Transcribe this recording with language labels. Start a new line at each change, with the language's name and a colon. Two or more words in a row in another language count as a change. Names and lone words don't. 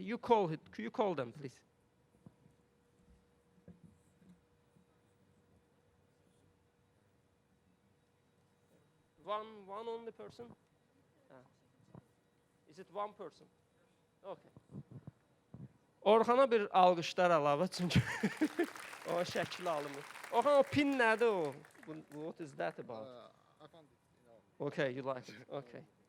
English: You call them, please. One only person? Is it one person? Okay.
Azerbaijani: Orxana bir alqışlar əlavə çünki o şəkli alınır. Orxan, o pin nədir o?
English: What is that about? I found it. Okay, you like it. Okay.